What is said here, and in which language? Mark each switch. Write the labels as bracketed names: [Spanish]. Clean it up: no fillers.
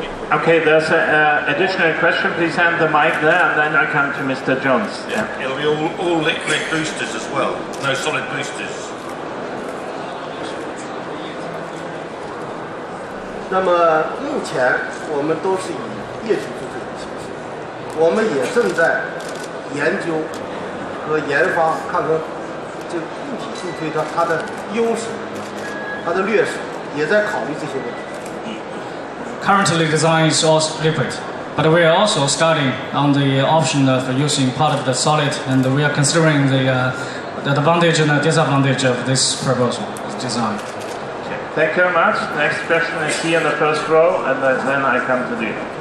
[English] Okay, there's an additional question. Please hand the mic there, and then I come to Mr. Jones. Yeah. It'll be all liquid boosters as well, no solid boosters. [Chinese] 那么目前我们都是以液体助推的形式，我们也正在研究和研发，看看这个固体助推它的优势、它的劣势，也在考虑这些问题。 [English] Currently, design is also liquid, but we are also studying on the option of using part of the solid, and we are considering the advantage and the disadvantage of this proposal, design. Thank you very much. Next question is here in the first row, and then I come to you.